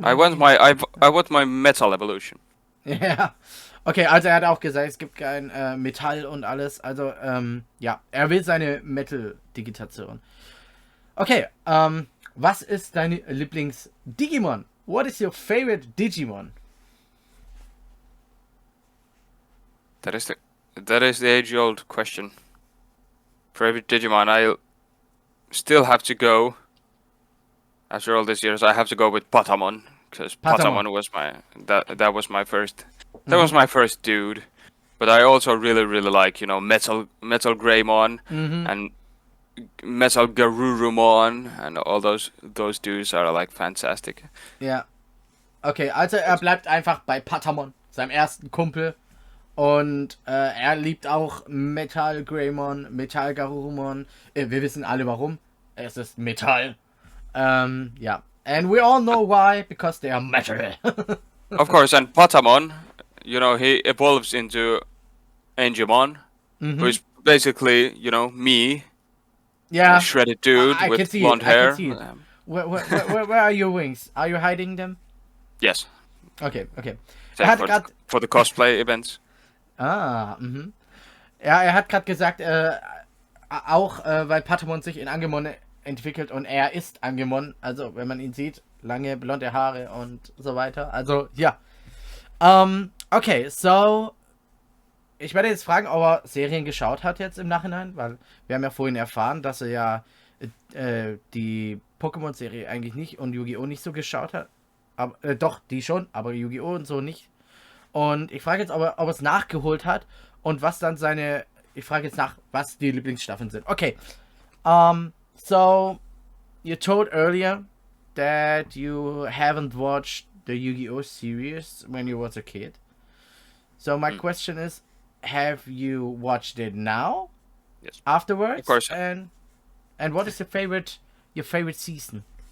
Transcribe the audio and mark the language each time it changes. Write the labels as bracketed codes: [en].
[en] I want my metal evolution. [de] Ja. Okay, also er hat auch gesagt, es gibt kein Metall und alles. Also, ja, er will seine Metal-Digitation. Okay, was ist dein Lieblings-Digimon? [en] What is your favorite Digimon? That is the age-old question. Favorite Digimon, I still have to go. After all these years, I have to go with Patamon because Patamon was that was my first. That was my first dude. But I also really like Metal Greymon and Metal Garurumon and all those dudes are like fantastic. [de] Ja. Okay, also er bleibt einfach bei Patamon, seinem ersten Kumpel. Und er liebt auch Metal Greymon, Metal Garurumon. Wir wissen alle warum. Es ist Metall. Ja. [en] And we all know why, because they are metal. Of course, and Patamon, he evolves into Angemon, who is basically, me, Yeah. a shredded dude I with can see blonde it. hair. I can see it. Where are your wings? Are you hiding them? Yes. Okay. Except for the cosplay events. [de] Ja, er hat gerade gesagt, auch weil Patamon sich in Angemon entwickelt und er ist Angemon, also wenn man ihn sieht, lange blonde Haare und so weiter. Also, ja. Okay, so ich werde jetzt fragen, ob er Serien geschaut hat jetzt im Nachhinein, weil wir haben ja vorhin erfahren, dass er ja die Pokémon-Serie eigentlich nicht und Yu-Gi-Oh! Nicht so geschaut hat. Aber, doch, die schon, aber Yu-Gi-Oh! Und so nicht. Und ich frage jetzt, ob er es nachgeholt hat und was dann ich frage jetzt nach, was die Lieblingsstaffeln sind. Okay. [en] So, you told earlier that you haven't watched the Yu-Gi-Oh! Series when you was a kid. So my question is, have you watched it now? Yes. Afterwards? Of course. And what is your favorite season?